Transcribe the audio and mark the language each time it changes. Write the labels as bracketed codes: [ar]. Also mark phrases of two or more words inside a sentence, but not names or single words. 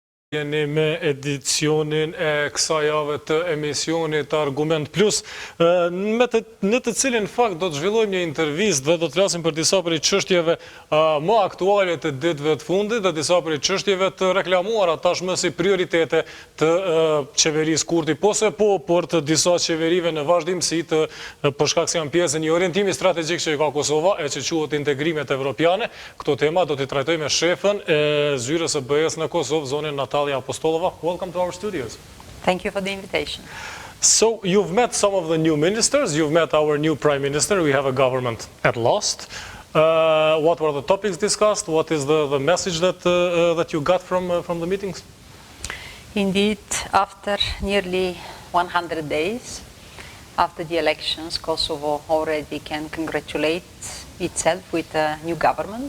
[sq] Jeni me edicionin e kësaj jave të emisionit Argument Plus, në të cilin fakt do të zhvillojmë një intervistë dhe do të flasim për disa prej çështjeve më aktuale të ditëve të fundit dhe disa prej çështjeve të reklamuara tashmë si prioritete të qeverisë Kurti, por të disa qeverive në vazhdimsi për shkak se janë pjesë e një orientimi strategjik që ka Kosova e që quhet integrimet evropiane. Këto tema do t'i trajtojmë me shefën e Zyres së BE-s në Kosovë, zonën Nataliya Apostolova. [en] Welcome to our studios. Thank you for the invitation. So, you've met some of the new ministers, you've met our new prime minister, we have a government at last. What were the topics discussed? What is the message that you got from the meetings? Indeed, after nearly 100 days, after the elections, Kosovo already can congratulate itself with a new government.